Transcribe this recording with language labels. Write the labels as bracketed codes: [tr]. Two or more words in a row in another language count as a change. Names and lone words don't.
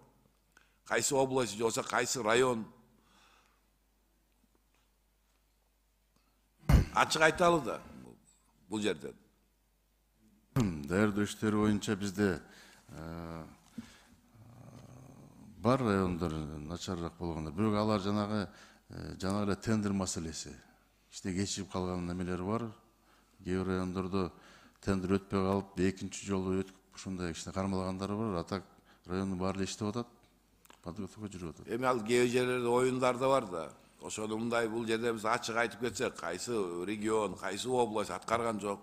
[ky] Кайсы область же болсо кайсы район? Ачык айталы да бул жерден. Даярдоо иштери боюнча бизде бар райондар начарыраак болгондор, бирок алар жанагы эле тендер маселеси. Иште кечип калган немелери бар. Кээ райондордо тендер өтпөй калып, экинчи жолу өтүп ушундай кичине кармалгандары бар. Атак райондун баары эле иштеп атат. Подготовка жүрүп атат. Эми ал кээ жерлерде оюндар да бар да. Ошону мындай бул жерде биз ачык айтып кетсек, кайсы регион, кайсы область аткарган жок.